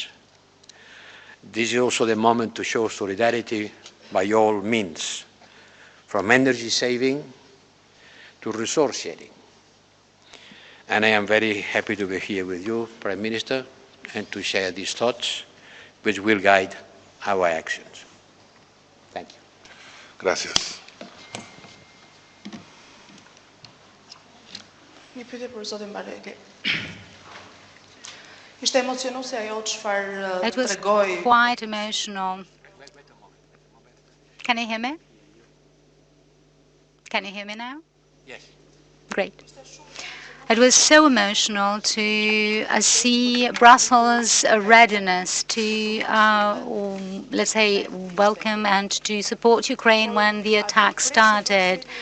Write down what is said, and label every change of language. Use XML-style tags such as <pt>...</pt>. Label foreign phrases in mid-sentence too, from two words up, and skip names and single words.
<en>This is also the moment to show solidarity by all means, from energy saving to resource sharing. And I am very happy to be here with you, Prime Minister, and to share these thoughts, which will guide our actions. Thank you. Gracias.</en> <sq>Një pyetje për zotin Bareli. Ishte emocionuese ajo çfarë</sq> <en>It was</en> <sq>tregoi.</sq> <en>quite emotional. Can you hear me? Can you hear me now? Yes. Great. It was so emotional to see Brussels' readiness to, let's say, welcome and to support Ukraine when the attack started.</en>